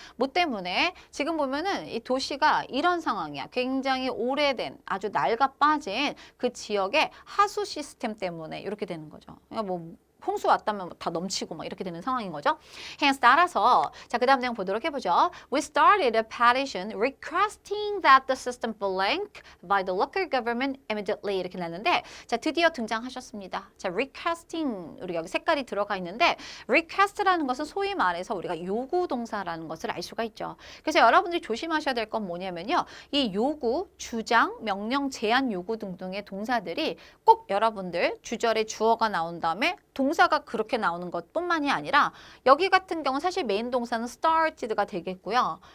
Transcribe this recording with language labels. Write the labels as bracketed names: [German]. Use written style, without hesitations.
[Korean] 뭐 때문에 지금 보면은 이 도시가 이런 상황이야. 굉장히 오래된 아주 낡아 빠진 그 지역의 하수 시스템 때문에 이렇게 되는 거죠. 그러니까 뭐 홍수 왔다면 다 넘치고 막 이렇게 되는 상황인 거죠. hence 따라서 자, 그다음 내용 보도록 해보죠. [English] We started a petition requesting that the system blank by the local government immediately [Korean] 이렇게 났는데 자, 드디어 등장하셨습니다. 자, requesting 우리 여기 색깔이 들어가 있는데 request라는 것은 소위 말해서 우리가 요구 동사라는 것을 알 수가 있죠. 그래서 여러분들이 조심하셔야 될 건 뭐냐면요. 이 요구, 주장, 명령, 제한 요구 등등의 동사들이 꼭 여러분들 주절에 주어가 나온 다음에 동사가 그렇게 나오는 것뿐만이 아니라 여기 같은 경우는 사실 메인 동사는 started가 되겠고요.